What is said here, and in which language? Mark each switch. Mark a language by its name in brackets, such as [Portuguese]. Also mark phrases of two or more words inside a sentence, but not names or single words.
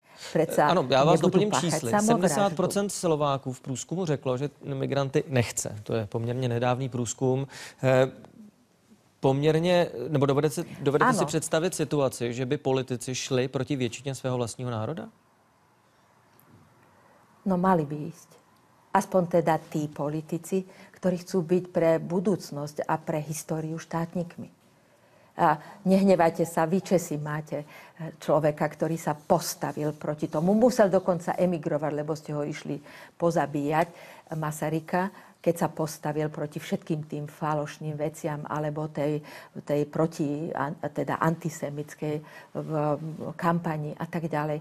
[Czech] Ano, já vás doplním čísly. 70% Slováků v průzkumu řeklo, že migranty nechce. To je poměrně nedávný průzkum. Nebo dovedete si představit situaci, že by politici šli proti většině svého vlastního národa? [Slovak] No mali by ísť. Aspoň teda tí politici, ktorí chcú byť pre budúcnosť a pre históriu štátnikmi. A nehnevajte sa, vy Česi máte človeka, ktorý sa postavil proti tomu. Musel dokonca emigrovať, lebo ste ho išli pozabíjať, Masaryka, keď sa postavil proti všetkým tým falošným veciam alebo tej teda antisemickej kampani a tak ďalej.